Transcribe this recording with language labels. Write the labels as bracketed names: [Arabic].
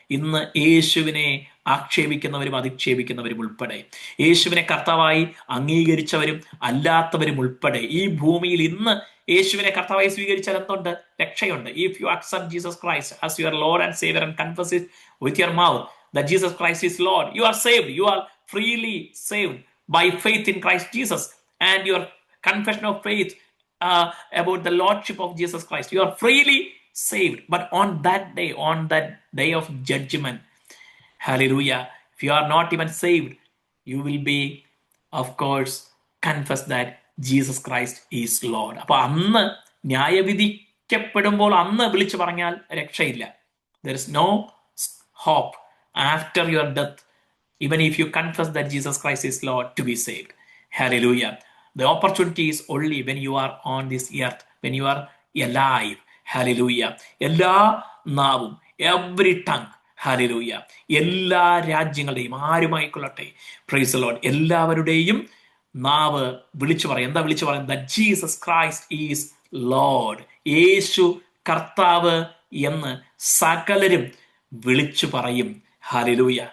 [Malayalam] ഇന്ന് യേശുവിനെ ആക്ഷേപിക്കുന്നവരും അധിക്ഷേപിക്കുന്നവരും ഉൾപ്പെടെ, യേശുവിനെ കർത്താവായി അംഗീകരിച്ചവരും അല്ലാത്തവരും ഉൾപ്പെടെ ഈ ഭൂമിയിൽ ഇന്ന് യേശുവിനെ കർത്താവായി സ്വീകരിച്ചാൽ എന്തുണ്ട്? രക്ഷയുണ്ട്. [English] If you accept Jesus Christ as your Lord and saviour and confess it with your mouth that Jesus Christ is Lord, you are saved. You are freely saved by faith in Christ Jesus and your confession of faith about the lordship of Jesus Christ. You are freely saved. But on that day of judgment, hallelujah, if you are not even saved, you will be, of course, confess that Jesus Christ is Lord. [Malayalam] അപ്പൊ അന്ന് ന്യായവിധിക്കപ്പെടുമ്പോൾ അന്ന് വിളിച്ചു പറഞ്ഞാൽ രക്ഷയില്ല. [English] There is no hope after your death, even if you confess that Jesus Christ is Lord, to be saved. Hallelujah. The opportunity is only when you are on this earth, when you are alive. Hallelujah. [Malayalam] എല്ലാ നാവും, [English] every tongue, [Malayalam] hallelujah, എല്ലാ രാജ്യങ്ങളുടെയും, ആരുമായിക്കൊള്ളട്ടെ, [English] praise the Lord, [Malayalam] എല്ലാവരുടെയും നാവ് വിളിച്ചു പറയും. എന്താ വിളിച്ചു പറയും? [English] That Jesus Christ is Lord. [Malayalam] യേശു കർത്താവ് എന്ന് സകലരും വിളിച്ചു പറയും. ഹല്ലേലൂയ.